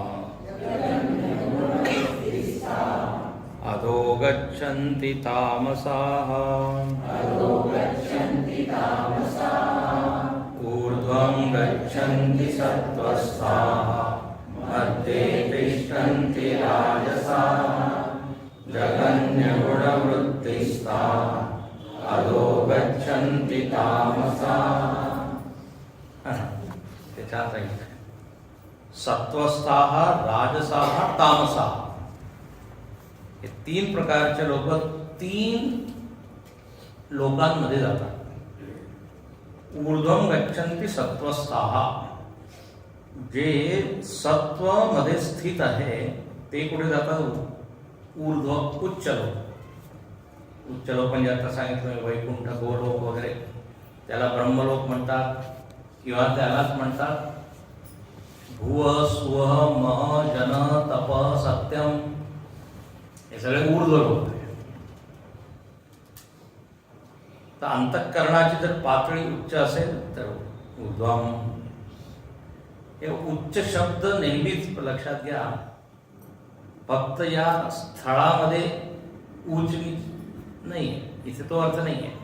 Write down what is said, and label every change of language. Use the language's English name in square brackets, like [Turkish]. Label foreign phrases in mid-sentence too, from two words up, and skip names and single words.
[Sanskrit] अधो गच्छन्ति तामसाः, ऊर्ध्वं गच्छन्ति सत्त्वस्थाः, मध्ये तिष्ठन्ति राजसाः, जघन्यगुणवृत्तिस्था, अधो गच्छन्ति तामसाः. [Marathi] त्याच्यात सांगितलं [Sanskrit] सत्वस्थाः, राजसाः, तामसाः. [Marathi] हे 3 प्रकारचे लोक 3 लोकांमध्ये जातात. [Sanskrit] ऊर्ध्वं गच्छन्ति सत्वस्थाः, [Marathi] जे सत्व मध्ये स्थित आहे ते कुठे जातात? ऊर्ध्व, उच्च लोक. उच्च लोक म्हणजे आता सांगितलं वैकुंठ, गोलोक वगैरे, त्याला ब्रह्मलोक म्हणतात किंवा त्यालाच म्हणतात भुव, स्व, मह, जन, तप, सत्यम. हे सगळे ऊर्ध्व लोक आहेत. तर अंतःकरणाची जर पातळी उच्च असेल तर ऊर्ध्वम. हे उच्च शब्द नेहमीच लक्षात घ्या. फक्त या स्थळामध्ये उच्च नीच नाही, इथे तो अर्थ नाही आहे.